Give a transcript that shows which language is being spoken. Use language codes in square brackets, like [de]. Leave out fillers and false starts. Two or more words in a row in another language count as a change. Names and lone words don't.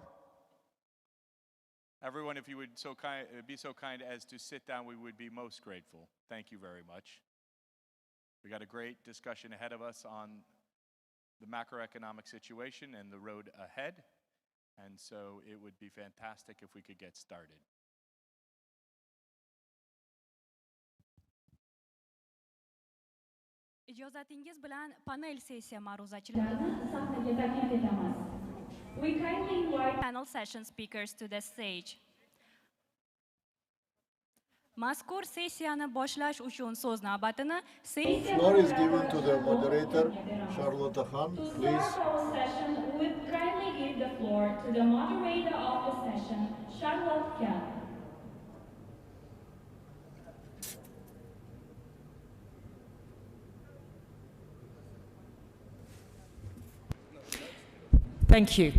[en] Everyone, if you would be so kind as to sit down, we would be most grateful. Thank you very much. We got a great discussion ahead of us on the macroeconomic situation and the road ahead, and so it would be fantastic if we could get started. [uz] Ijozatingiz bilan panel sessiya ma'ruzachilarini sahnaga taklif etamiz. [en] We kindly invite panel session speakers to the stage. [uz] Mazkur sessiyani boshlash uchun so'z navbatini [en] Floor is given to the moderator, Charlotte Khan, please. Session would kindly give the floor to the moderator of the session, Charlotte Khan. Thank you.